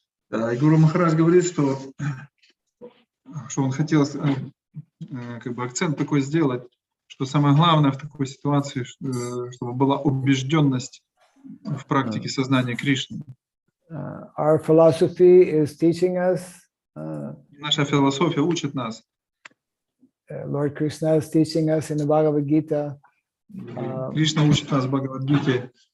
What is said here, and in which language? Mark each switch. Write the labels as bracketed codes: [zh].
[ru] Да, и Гуру Махарадж говорит, что он хотел как бы акцент такой сделать, что самое главное в такой ситуации, чтобы была убежденность в практике сознания Кришны. [en] Our philosophy is teaching us. [ru] Наша философия учит нас. [en] Lord Krishna is teaching us in the Bhagavad Gita. [ru] Кришна учит нас в Бхагавад-гите.